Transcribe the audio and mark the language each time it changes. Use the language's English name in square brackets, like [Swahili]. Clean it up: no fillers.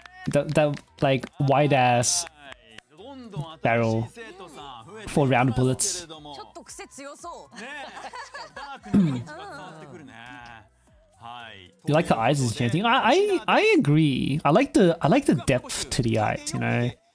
[English] That like wide ass barrel for round bullets. [Japanese] ちょっと癖強そう。ねえ、ダークな感じが伝わってくるね。はい。 [English] You like her eyes is chanting. I agree. I like the depth to the eyes, you know.